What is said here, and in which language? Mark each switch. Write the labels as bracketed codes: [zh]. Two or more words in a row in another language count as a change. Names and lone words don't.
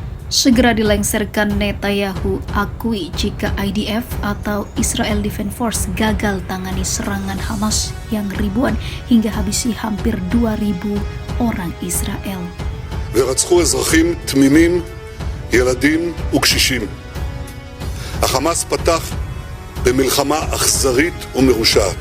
[id] Segera dilengsarkan. Netanyahu akui jika IDF atau Israel Defense Force gagal tangani serangan Hamas yang ribuan hingga habisi hampir 2.000 orang Israel. [he] ורצחו אזרחים תמימים, ילדים וקשישים. החמאס פתח במלחמה אכזרית ומרושעת.